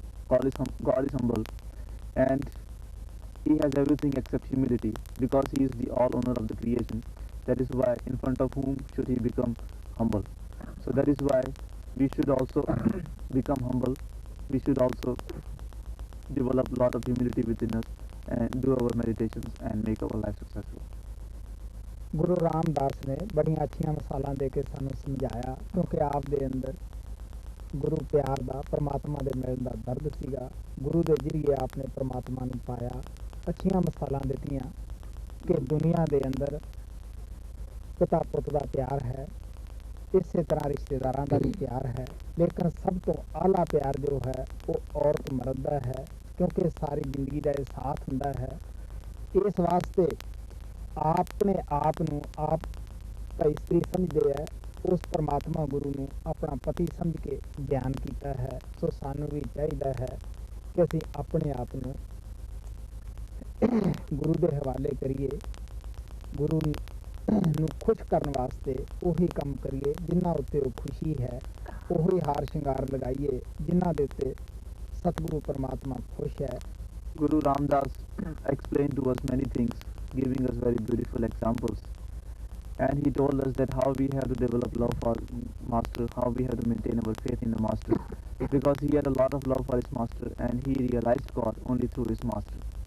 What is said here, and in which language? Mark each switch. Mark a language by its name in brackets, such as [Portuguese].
[English] God is humble, and He has everything except humility, because He is the all owner of the creation. That is why in front of whom should He become humble? So that is why we should also become humble. We should also develop a lot of humility within us and do our meditations and make our life successful. [Punjabi] Guru Ramdas ਨੇ ਬੜੀਆਂ ਅੱਛੀਆਂ ਮਿਸਾਲਾਂ ਦੇ ਕੇ ਸਾਨੂੰ ਸਮਝਾਇਆ, ਕਿਉਂਕਿ ਆਪ ਦੇ ਅੰਦਰ ਗੁਰੂ ਪਿਆਰ ਦਾ, ਪਰਮਾਤਮਾ ਦੇ ਮਿਲਣ ਦਾ ਦਰਦ ਸੀਗਾ। ਗੁਰੂ ਦੇ ਜ਼ਰੀਏ ਆਪ ਨੇ ਪਰਮਾਤਮਾ ਨੂੰ ਪਾਇਆ। ਅੱਛੀਆਂ ਮਿਸਾਲਾਂ ਦਿੱਤੀਆਂ ਕਿ ਦੁਨੀਆ ਦੇ ਅੰਦਰ ਪਿਤਾ ਪੁੱਤ ਦਾ ਪਿਆਰ ਹੈ, ਇਸੇ ਤਰ੍ਹਾਂ ਰਿਸ਼ਤੇਦਾਰਾਂ ਦਾ ਵੀ ਪਿਆਰ ਹੈ, ਲੇਕਿਨ ਸਭ ਤੋਂ ਆਲਾ ਪਿਆਰ ਜੋ ਹੈ ਉਹ ਔਰਤ ਮਰਦ ਦਾ ਹੈ, ਕਿਉਂਕਿ ਸਾਰੀ ਜ਼ਿੰਦਗੀ ਦਾ ਇਹ ਸਾਥ ਹੁੰਦਾ ਹੈ। ਇਸ ਵਾਸਤੇ ਆਪਣੇ ਆਪ ਨੂੰ ਆਪ ਤਾਂ ਇਸਤਰੀ ਸਮਝਦੇ ਹੈ, ਉਸ ਪਰਮਾਤਮਾ ਗੁਰੂ ਨੂੰ ਆਪਣਾ ਪਤੀ ਸਮਝ ਕੇ ਬਿਆਨ ਕੀਤਾ ਹੈ। ਸੋ ਸਾਨੂੰ ਵੀ ਚਾਹੀਦਾ ਹੈ ਕਿ ਅਸੀਂ ਆਪਣੇ ਆਪ ਨੂੰ ਗੁਰੂ ਦੇ ਹਵਾਲੇ ਕਰੀਏ, ਗੁਰੂ ਨੂੰ ਖੁਸ਼ ਕਰਨ ਵਾਸਤੇ ਉਹੀ ਕੰਮ ਕਰੀਏ ਜਿਨ੍ਹਾਂ ਉੱਤੇ ਉਹ ਖੁਸ਼ੀ ਹੈ, ਉਹੀ ਹਾਰ ਸ਼ਿੰਗਾਰ ਲਗਾਈਏ ਜਿਨ੍ਹਾਂ ਦੇ ਉੱਤੇ ਸਤਿਗੁਰੂ ਪਰਮਾਤਮਾ ਖੁਸ਼ ਹੈ। [English] Guru Ramdas explained to us many things, giving us very beautiful examples, and he told us that how we have to develop love for Master, how we have to maintain our faith in the Master, because he had a lot of love for his Master and he realized God only through his Master.